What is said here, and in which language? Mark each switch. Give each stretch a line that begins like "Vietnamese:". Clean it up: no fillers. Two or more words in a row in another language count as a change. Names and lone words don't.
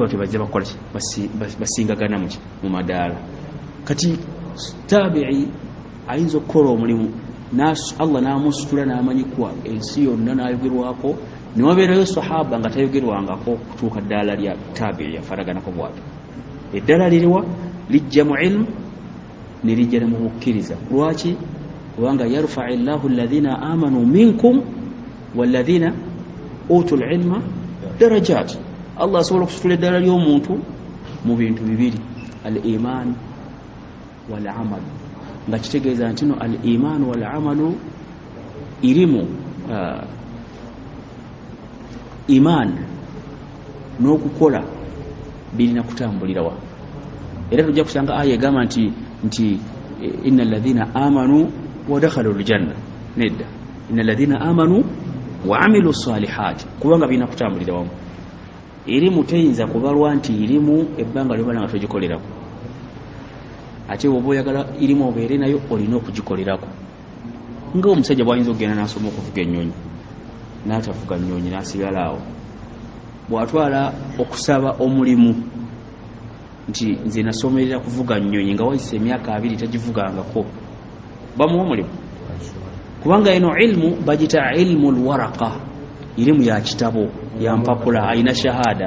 Ganda: batyo bajja bakola ki basingagana mu madaala kati tabi'i ayinza okukola omulimu Allah n'amusitula n'amanyi kuwa ensi yonna n'ayogerwako ne wabeerayo sahaba nga tayogerwangako kutuuka ddaala lya tabi'i yafaraganako bwatyo eddala liriwa lijja mu ilmu ne lijja ne mu bukkiriza lwaki kubanga
Arabic: يرفع الله الذين آمنوا منكم والذين أوتوا العلم درجات
Ganda: Allah asobola okusitula eddala ly'omuntu mu bintu bibiri
Arabic: الإيمان والعمل
Ganda: nga kitegeeza nti no
Arabic: الإيمان والعمل
Ganda: irimu iman n'okukola birina kutambulira wa era tujja kusanga aya egamba nti
Arabic: إن الذين آمنوا ودخلوا الجنة
Ganda: nedda
Arabic: إن الذين آمنوا وعملوا الصالحات
Ganda: kubanga birina kutambulira wamu irimu teyinza kubalwa nti irimu ebbanga lyobala nga togikolerako ate oba oyagala irimu obeere nayo olina okugikolerako nga omusajja bwayinza okugenda n'asoma okuvuga ennyonyi n'atavuga nnyonyi n'asigala awo bw'atwala okusaba omulimu nti nze nasomerera kuvuga nnyonyi nga wayise emyaka 2 tagivugangako bamuwa omulimu kubanga eno ilmu bagita
Arabic: علم الورقة
Ganda: irimu ya kitabo ya mpapula ayina shahada